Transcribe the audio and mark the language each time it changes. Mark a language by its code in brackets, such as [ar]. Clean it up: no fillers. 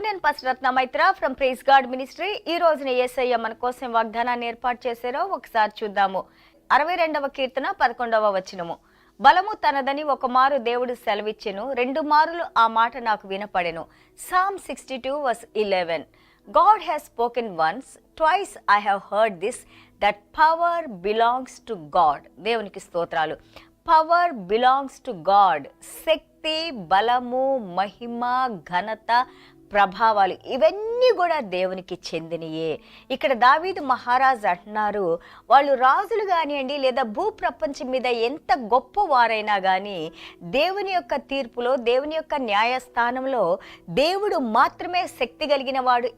[te] నేను పసరత్న Maitra from praise God ministry. ఈ రోజున యేసయ్య మన కోసం వాగ్దానాన్ని ఏర్పాటు చేశారో ఒకసారి చూద్దాము. 62వ కీర్తన 11వ వచనము. బలము తనదని ఒక మారు దేవుడు సెలవిచ్చెను, 2 మారులు ఆ మాట నాకు వినపడెను. [en] Psalm 62:11. God has spoken once, twice I have heard this, that power belongs to God. [te] దేవునికి స్తోత్రాలు. [en] Power belongs to God. [te] శక్తి, బలము, మహిమ, ఘనత, ప్రభావాలు ఇవన్నీ కూడా దేవునికి చెందినయే. ఇక్కడ దావీదు మహారాజు అంటున్నారు, వాళ్ళు రాజులు కానివ్వండి లేదా భూప్రపంచం మీద ఎంత గొప్పవారైనా కానీ దేవుని యొక్క తీర్పులో, దేవుని యొక్క న్యాయస్థానంలో దేవుడు మాత్రమే శక్తి కలిగిన వాడు.